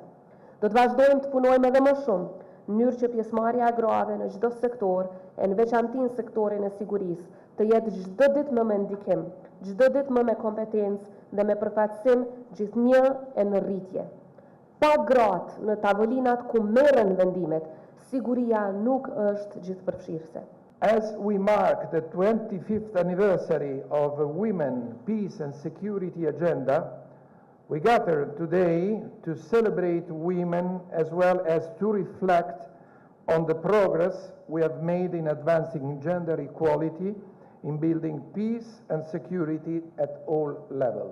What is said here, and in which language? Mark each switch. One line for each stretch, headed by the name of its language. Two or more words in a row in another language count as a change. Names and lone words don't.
Albanian: Do të vazhdojmë të punojmë edhe më shumë mënyrë që pjesëmarrja e grave në çdo sektor, e në veçanti në sektorin e sigurisë, të jetë çdo ditë më me ndikim, çdo ditë më me kompetencë dhe me përfaqësim gjithnjë e në rritje. Pa gratë në tavolinat ku merren vendimet, siguria nuk është gjithëpërfshirëse.
English: As we mark the 25th anniversary of the Women, Peace and Security Agenda, we gather today to celebrate women as well as to reflect on the progress we have made in advancing gender equality, in building peace and security at all levels.